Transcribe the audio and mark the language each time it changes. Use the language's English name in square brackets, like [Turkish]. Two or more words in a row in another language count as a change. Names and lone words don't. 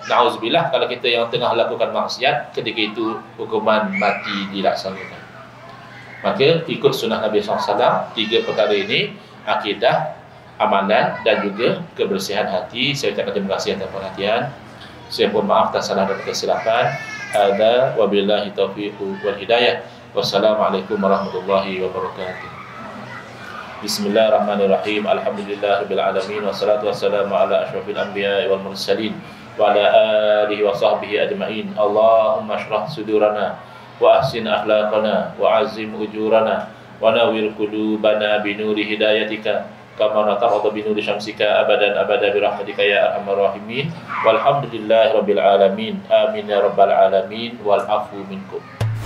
[Malay] Na'udzubillah kalau kita yang tengah lakukan maksiat, ketika itu hukuman mati dilaksanakan. Maka ikut sunnah Nabi SAW, 3 perkara ini, akidah, amalan dan juga kebersihan hati. Saya ucapkan terima kasih atas perhatian. Saya mohon maaf atas salah dan kesilapan. [Arabic] هذا وبالله توفيق والهداية. والسلام عليكم ورحمة الله وبركاته. بسم الله الرحمن الرحيم. الحمد لله رب العالمين والصلاة والسلام على أشرف الأنبياء والمرسلين وعلى آله وصحبه أجمعين. اللهم اشرح صدورنا وأحسن أخلاقنا وعظم أجورنا ونور قلوبنا بنور هدايتك كما نطارد بنور شمسك أبدا أبدا برحمتك يا أرحم الراحمين. والحمد لله رب العالمين. آمين يا رب العالمين والعفو منكم.